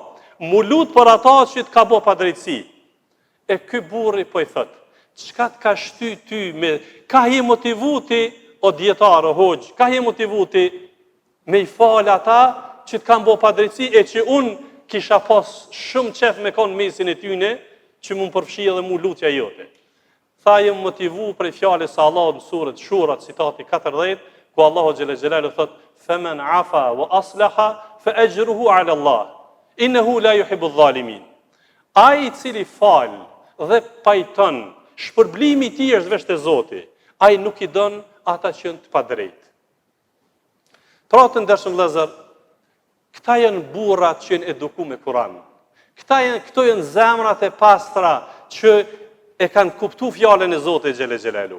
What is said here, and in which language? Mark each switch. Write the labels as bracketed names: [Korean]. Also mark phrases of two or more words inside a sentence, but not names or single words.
[Albanian] Mu lut për ata që të ka bë padrejtësi. E ky burri po I thot: çka të ka shty ty me, ka je motivuti o dietar o hoxh, ka je motivuti me I fal ata që të kanë bë padrejtësi e që unë kisha pas shumë qef me kon mesin e tyne që mu përfshi edhe mu lutja jote. Tha jem motivu prej fjalës së Allahut në surën Shura, citati 40, ku Allahu [Arabic] جل جلاله [Albanian] thot: [Arabic] "فمن عفا وأصلح فأجره على الله. إنه لا يحب الظالمين." [Albanian] Ai I cili fal dhe pajton, shpërblimi I tij është veç te Zoti. Ai nuk I don ata që janë të padrejtë. Pra të ndershëm vëllezër, këta janë burrat që janë edukuar me Kur'an. Këto janë zemrat e pastra që e kanë kuptuar fjalën e Zotit [Arabic] جل جلاله.